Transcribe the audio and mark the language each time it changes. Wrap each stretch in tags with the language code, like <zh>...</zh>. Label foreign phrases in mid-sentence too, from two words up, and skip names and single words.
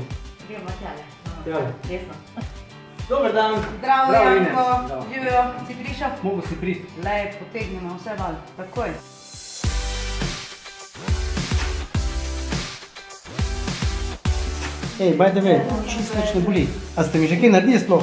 <sl>Gremo tjale. Tjale. Desno. Dober dan. Zdravo, Ines. Janko. Zdravo. Živijo, si prišel? Mogo si priti. Lej, potegnemo vse dol, takoj. Ej,</sl> <en>by the way,</en> <sl>čisto nič ne boli. A ste mi že kaj naredili sploh?</sl>